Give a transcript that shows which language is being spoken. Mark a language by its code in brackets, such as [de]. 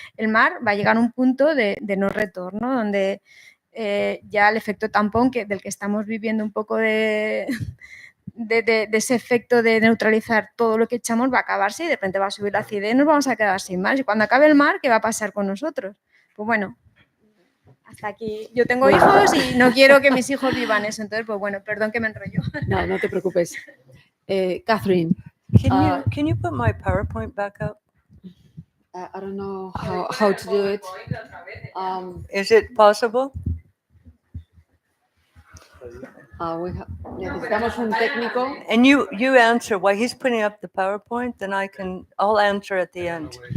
[es] El mar va a llegar a un punto de no retorno, donde ya el efecto tampón del que estamos viviendo un poco de ese efecto de neutralizar todo lo que echamos va a acabarse y de repente va a subir la acidez y nos vamos a quedar sin mar. Y cuando acabe el mar, ¿qué va a pasar con nosotros? Pues bueno, hasta aquí. Yo tengo hijos y no quiero que mis hijos vivan eso. Entonces, pues bueno, perdón que me enrollo. No, no te preocupes. Kathryn, [en] Can you put my PowerPoint back up? I don't know how to do it. Is it possible? [es] Necesitamos un técnico. [en] And you answer while he's putting up the PowerPoint, then I'll answer at the end.